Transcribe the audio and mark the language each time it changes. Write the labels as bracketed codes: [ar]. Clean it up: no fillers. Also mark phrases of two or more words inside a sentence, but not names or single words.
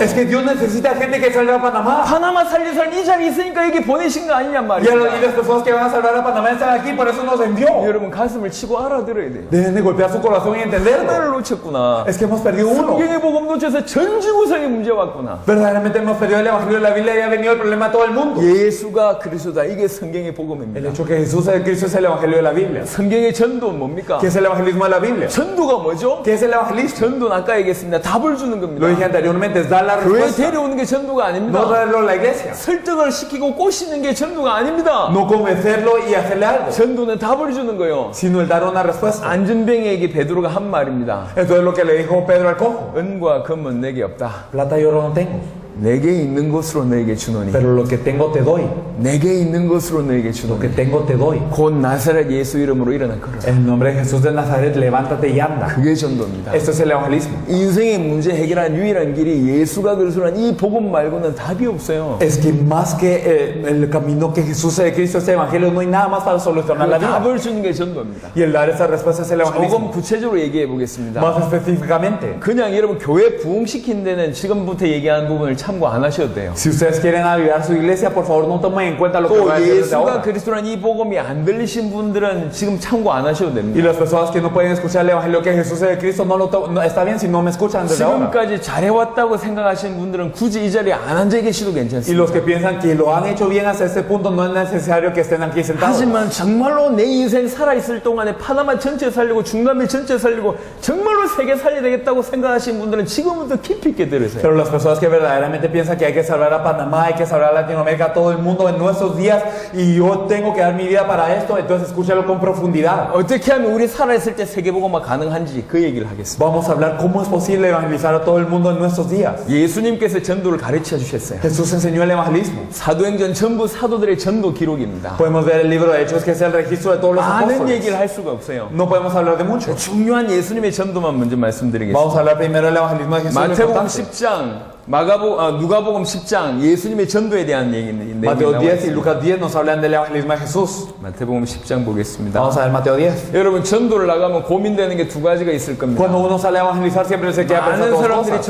[es] Es que Dios necesita gente que salga a Panamá. [ko] 파나마 살릴 사람 이 자리에 있으니까 여기 보내신 거 아니냔 [es] Y [ko] 말이에요. [es] las personas que van a salvar a Panamá están aquí, por eso nos envió. [ko] 여러분 가슴을 치고 알아들어야 돼요. [es] Deben de golpear su corazón y entenderlo. [ko] 하나를 놓쳤구나. [es] Es que hemos perdido uno. [ko] 성경의 복음 놓쳐서 전 지구상에 문제 왔구나. [es] Verdaderamente hemos perdido el evangelio de la Biblia y ha venido el problema a todo el mundo. [ko] 예수가 그리스도다. 이게 성경의 [es] El [ko] 복음입니다. [es] hecho que Jesús es el Cristo es el evangelio de la Biblia. [ko] 성경의 전도는 뭡니까? [es] ¿Qué es el evangelismo de la Biblia? [ko] 전도가 뭐죠? [es] ¿Qué es el evangelismo? [ko] 전도는 아까 얘기했습니다. 답을 주는 [es] Lo [ko] 겁니다. [es] dije anteriormente, es dar la [ko] 교회 [es] respuesta. [ko] 데려오는 게 전도가 [es] No [ko] 아닙니다. [es] traerlo a la iglesia. [ko] 설득을 시키고 꼬시는 게 전도가 아닙니다. [es] No convencerlo y hacerle algo, [ko] 전도는 답을 주는 거예요. [es] sino el dar una respuesta. [ko] 안전뱅이에게 베드로가 한 말입니다. [es] Esto es lo que le dijo Pedro al cojo. [ko] 은과 금은 내게 없다. [es] Plata y oro no tengo, [ko] 내게 있는 것으로 너에게 주노니. [es] pero lo que tengo te doy. [ko] 내게 있는 것으로 너에게 [es] Lo que [ko] 주노니. [es] tengo te doy. [ko] 곧 나사렛 예수 이름으로 일어나 걸어라. [es] En el nombre de Jesús de Nazaret, levántate y anda. [ko] 그게 전도입니다. [es] Esto es el evangelismo. [ko] 인생의 문제 해결한 유일한 길이 예수가 그리스도란 이 복음 말고는 답이 없어요. [es] Es que más que el camino que Jesús es de Cristo, este evangelio, no hay nada más para solucionar la [ko] 그 [es] vida. [ko] 답을 주는 게 전도입니다. [es] Y el dar esa respuesta es el [ko] 조금 [es] evangelismo. [ko] 구체적으로 얘기해 보겠습니다. [es] Más específicamente, [ko] 그냥 여러분 교회 부흥시킨 데는 지금부터 얘기하는 부분을 참고 안 하셔도 돼요. [es] si ustedes quieren avivar su iglesia, por favor no tomen en cuenta lo que voy [ko] 또 [es] a decir desde [ko] 예수가 [es] ahora. [ko] 그리스도란 이 복음이 안 들리신 분들은 지금 참고 안 하셔도 [es] Y [ko] 됩니다. [es] las personas que no pueden escuchar el evangelio que Jesús es de Cristo, no está bien si no me escuchan desde ahora. [ko] 지금까지 잘해왔다고 생각하시는 분들은 굳이 이 자리에 안 앉아 계셔도 [es] Y [ko] 괜찮습니다. [es] los que piensan que lo han hecho bien hasta este punto, no es necesario que estén aquí sentados. [ko] 하지만 정말로 내 인생 살아있을 동안에 파나마 전체 살리고 중남미 전체 살리고 정말로 세계 살려야 되겠다고 생각하시는 분들은 지금부터 깊이 있게 들으세요. [es] Pero las personas que verdaderamente piensan que hay que salvar a Panamá, hay que salvar a Latinoamérica, a todo el mundo en nuestros días, y yo tengo que dar mi vida para esto, entonces escúchalo con profundidad. [ko] 어떻게 하면 우리 살아있을 때 세계복음화 가능한지 그 얘기를 하겠습니다. [es] Vamos a hablar cómo es posible evangelizar a todo el mundo en nuestros días. [ko] 예수님께서 전도를 가르쳐 주셨어요. [es] Jesús enseñó el evangelismo. [ko] 사도행전 전부 사도들의 전도 기록입니다. [es] Podemos ver el libro de Hechos, que es el registro de todos los [ko] 많은 [es] apóstoles. [ko] 얘기를 할 수가 없어요. [es] No podemos hablar de mucho. [ko] 중요한 예수님의 전도만 먼저 말씀드리겠습니다. [es] Vamos a hablar primero del evangelismo de Jesús. lo [ko] 마태복음 [es] importante. [ko] 10장, 누가복음 10장 예수님의 전도에 대한 얘기인데 [es] Mateo 10 y Lucas 10 nos hablan del evangelismo de Jesús. [ko] 마태복음 10장 보겠습니다. [es] Vamos a ver Mateo 10. [ko] 여러분 전도를 나가면 고민되는 게 두 가지가 있을 겁니다. [es] Cuando uno sale a evangelizar siempre se queda pensando [ko] 많은 [es] dos [ko] 사람들이 [es] cosas.